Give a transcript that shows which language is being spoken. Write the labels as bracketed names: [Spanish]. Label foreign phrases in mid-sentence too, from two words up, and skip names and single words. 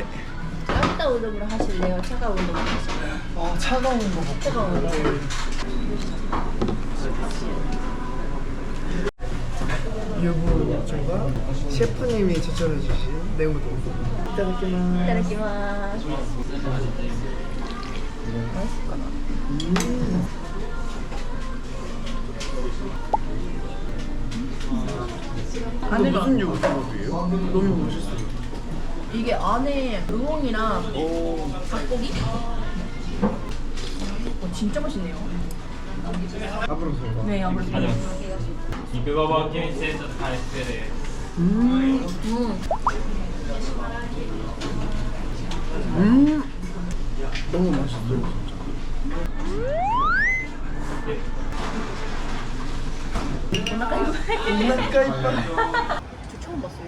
[Korean] 따뜻한 우동으로 하실래요? 차가운 우동으로 하실래요? 아 차가운 거 먹고. 차가운 거. 유부 저가 셰프님이 추천해 주신 냉우동. 이따다키마스. [Japanese] いただきます。 [Korean] 이거 무슨 유부초밥이에요? 너무 멋있어요. 이게 안에 우엉이랑 닭고기? 진짜 맛있네요. 앞으로 설마. 네, 아무래도. 肉ババキュンしてちょっと返してです。 너무 맛있어요 진짜. [Japanese] お腹いっぱい. [Korean] 저 처음 봤어요.